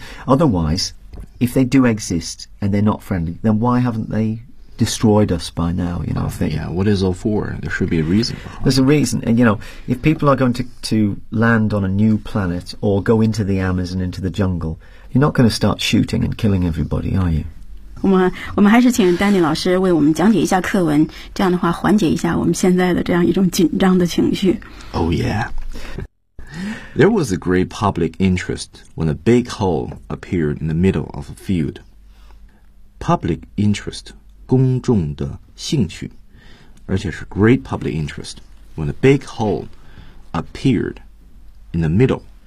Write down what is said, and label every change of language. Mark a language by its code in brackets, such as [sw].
[en] Otherwise, if they do exist and they're not friendly, then why haven't they destroyed us by now? You know, what is all for? There should be a reason. There's a reason. And, you know, if people are going to land on a new planet or go into the Amazon, into the jungle,You're not going to start shooting and killing everybody, are you? [zh] 我们还是请丹尼老师为我们讲解一下课文，这样的话缓解一下我们现在的这样一种紧张的情绪。 [en] Oh yeah. There was a great public interest when a big hole appeared in the middle of a field. Public interest, [zh] 公众的兴趣，而且是 [en] great public interest when a big hole appeared in the middle.